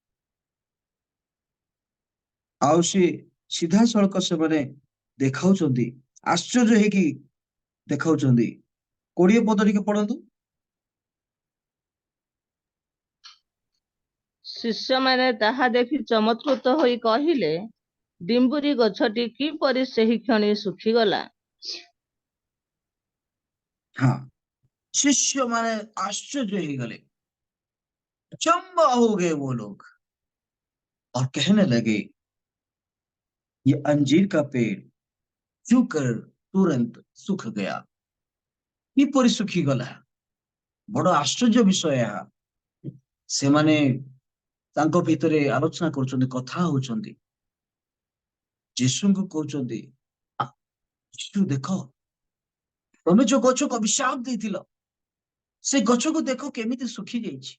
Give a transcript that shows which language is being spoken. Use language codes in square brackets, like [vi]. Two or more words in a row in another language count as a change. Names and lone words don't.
[or] ଆଉ ସେ ସିଧାସଳଖ ସେମାନେ ଦେଖାଉଛନ୍ତି, ଆଶ୍ଚର୍ଯ୍ୟ ହେଇକି ଦେଖାଉଛନ୍ତି। 20 ପଦ ଟିକେ ପଢନ୍ତୁ। ଶିଷ୍ୟମାନେ ତାହା ଦେଖି ଚମତ୍କୃତ ହୋଇ କହିଲେ, ଡିମ୍ବୁରି ଗଛଟି କିପରି ସେହି କ୍ଷଣି ଶୁଖିଗଲା। [hi] हाँ, [or] ଶିଷ୍ୟ ମାନେ ଆଶ୍ଚର୍ଯ୍ୟ ହୋଇ ଗଲେ, [hi] अचंबा हो गए वो लोग और कहने लगे, ये अंजीर का पेड़ क्यों कर तुरंत सुख गया, [or] କିପରି ଶୁଖି ଗଲା। ବଡ଼ ଆଶ୍ଚର୍ଯ୍ୟ ବିଷୟ ଏହା। ସେମାନେ ତାଙ୍କ ଭିତରେ ଆଲୋଚନା କରୁଛନ୍ତି, କଥା ହଉଛନ୍ତି। ଯୀଶୁଙ୍କୁ କହୁଛନ୍ତି, ଯୀଶୁ ଦେଖ, ତମେ ଯୋଉ ଗଛକୁ ଅଭିଶାପ ଦେଇଥିଲ, ସେ ଗଛକୁ ଦେଖ କେମିତି ଶୁଖି ଯାଇଛି।